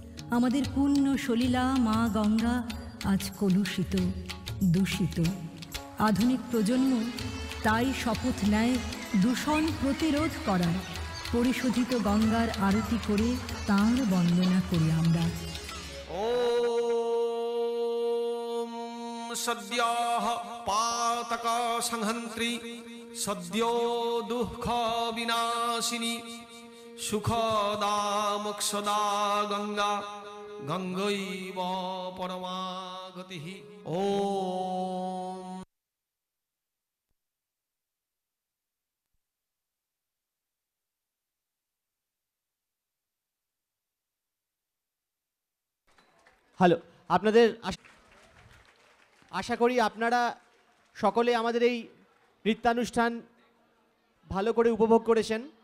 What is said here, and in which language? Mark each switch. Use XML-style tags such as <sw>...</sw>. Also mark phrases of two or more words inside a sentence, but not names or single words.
<bn>আমাদের পুণ্য সলিলা মা গঙ্গা আজ কলুষিত, দূষিত। আধুনিক প্রজন্ম তাই শপথ নেয় দূষণ প্রতিরোধ করার। পরিশোধিত গঙ্গার আরতি করে তাঁর বন্দনা করি আমরা।</bn> <sa>ॐ सद्यः पातक संहन्त्री सद्यो दुःख विनाशिनी सुखदा मोक्षदा गंगा गंगैव परमा गतिः। ॐ</sa> <bn>হ্যালো, আপনাদের আশা করি আপনারা সকলে আমাদের এই নৃত্যানুষ্ঠান ভালো করে উপভোগ করেছেন।</bn>